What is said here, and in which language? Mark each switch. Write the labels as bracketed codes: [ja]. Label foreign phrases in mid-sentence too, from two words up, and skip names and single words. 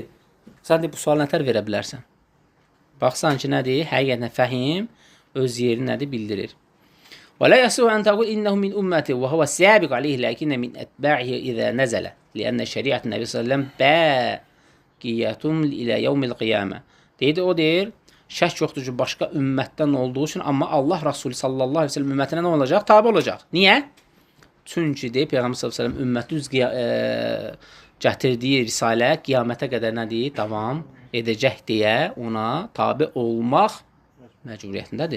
[az] Sən deyir, bu sual nətər verə bilərsən? Baxsan ki, nə deyir? Həqiqətən fəhim öz yerini nədir bildirir. [ar] ولا يسوغ أن تقول إنه من أمته وهو سابق عليه لكن من أتباعه إذا نزل لأن شريعة النبي صلى الله باقية إلى يوم القيامة. [az] Deyir, o deyir, şək yoxdur ki, başqa ümmətdən olduğu üçün, amma Allah Rasulü [ar] صلى الله عليه وسلم [az] ümmətinə nə olacaq? Tabi olacaq. Niyə? Çünki deyir, Peyğəmbər [ar] صلى الله عليه وسلم [az] ümməti üz gətirdiyi risalə qiyamətə qədər nə deyir? Davam edəcək deyə ona tabi olmaq məcburiyyətindədir.